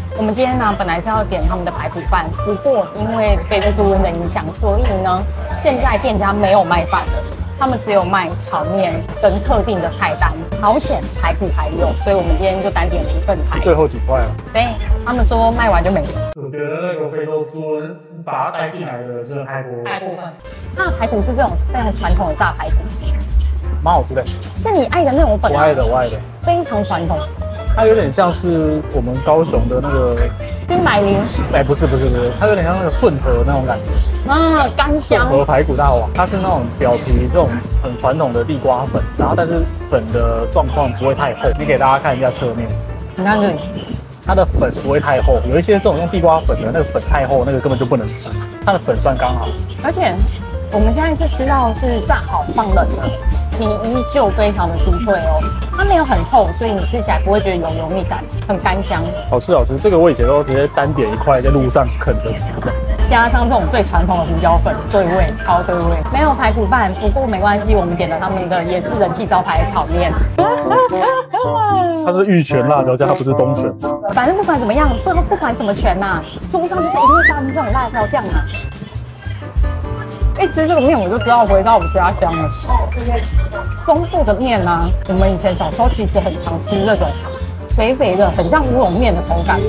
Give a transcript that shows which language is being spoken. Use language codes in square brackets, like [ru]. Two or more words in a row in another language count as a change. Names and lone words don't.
[zh] 我們今天呢，本來是要點他們的排骨飯，不過因為非洲豬瘟的影響，所以呢，現在店家沒有賣飯了，他們只有賣炒麵跟特定的菜單。好險，排骨還有，所以我們今天就單點了1份排骨。最後幾塊了。對，他們說賣完就沒了。我覺得那個非洲豬瘟把它帶進來的真的太多了。太過分。它的排骨是這種非常傳統的炸排骨，蠻好吃的。是你愛的那種粉啊？我愛的。非常傳統。它有點像是我們高雄的那個金百靈。哎，不是，它有點像那個順和那種感覺。啊，乾香。順和排骨大王，它是那種表皮這種很傳統的地瓜粉，然後但是粉的狀況不會太厚。你給大家看一下側面，你看這裡。它的粉不會太厚，有一些這種用地瓜粉的那個粉太厚，那個根本就不能吃。它的粉算剛好。而且我們現在是吃到是炸好放冷的，皮依舊非常的酥脆哦，它沒有很厚，所以你吃起來不會覺得有油膩感，很乾香。好吃。這個我以前都直接單點一塊在路上啃着吃的，加上這種最傳統的胡椒粉，對味，超對味。沒有排骨飯，不過沒關係，我們點了他們的也是人氣招牌的炒麵。它是玉泉辣椒醬，它不是東泉。反正不管怎麼樣，不管什麼泉吶，桌上就是一定會搭這種辣椒醬啊。一吃這個麵我就知道回到我們家鄉了。中部的麵啊，我們以前小時候其實很常吃那種肥肥的，很像烏龍麵的口感。